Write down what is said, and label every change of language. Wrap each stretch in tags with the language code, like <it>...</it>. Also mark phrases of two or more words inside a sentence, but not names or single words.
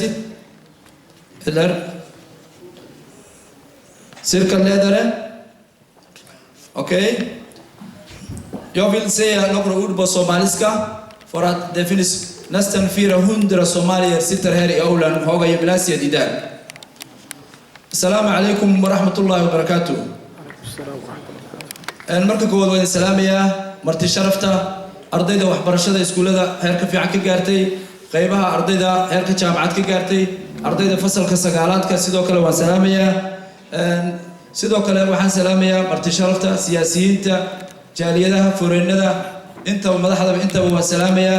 <sv>Eller cirkelledare. Okej. Jag vill säga några ord på somaliska, för att det finns nästan 400 somalier sitter här i aulan Höga gymnasiet idag.</sv> <ar>السلام عليكم ورحمة الله وبركاته.</ar> <so>marka koowaad waan salaamayaa marti sharafta ardayda waxbarashada iskuulada heerka fiican ka gaartay, qaybaha ardayda heerka jaamacad ka gaartay, ardayda fasalka sagaalaadka sidoo kale waan salaamayaa. sidoo kale waxaan salaamayaa marti sharafta siyaasiyiinta, jaaliyadaha, foreennada, inta madaxda inta waan salaamayaa.</so>